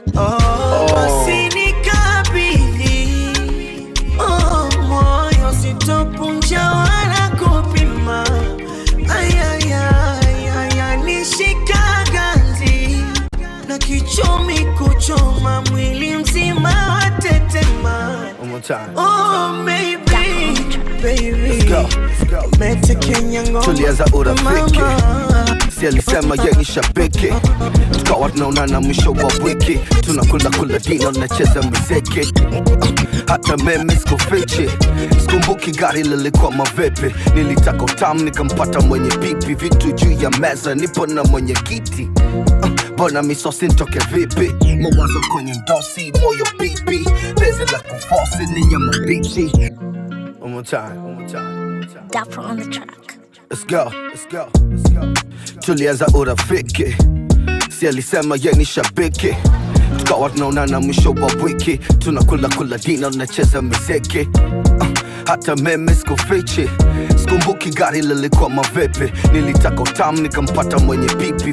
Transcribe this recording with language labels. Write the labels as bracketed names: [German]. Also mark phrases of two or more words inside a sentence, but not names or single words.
[Swahili] Oh, basi nikabidhi, oh, moyo sitopunja wala kupima. Ay, ay, ay, ay, ay, nishika ganzi. Na kichomi kuchoma mwili mzima watetema. [English] One more time. Oh, maybe, baby. Let's go. Let's go. [Swahili] Mete Kenya ngoma. Tulianza urafiki. Mama. Si alisema ye ni shabiki. Tukawa tunaonana mwisho wa wiki. Tunakula kula dino, nacheza muziki. Hata mimi sikufichi. Sikumbuki gari lilikuwa mavipi. Nilitaka utamu, nikampata mwenye pipi. Vitu juu ya meza, nipo na mwenye kiti. Mbona misosi nitoke vipi? Mawazo kwenye ndosi, moyo pipi. Penzi la kufosi ni nyama mbichi. [English] One more time, one more time, one more time. Dapper on the track. Let's go, let's go, let's go. [Swahili] Tulianza urafiki. Si alisema ye ni shabiki. Tukawa tunaonana mwisho wa wiki. Tunakula kula dino, nacheza muziki. Uh, hata mimi sikufichi. Sikumbuki gari lilikuwa mavipi. Nilitaka utamu, nikampata mwenye pipi.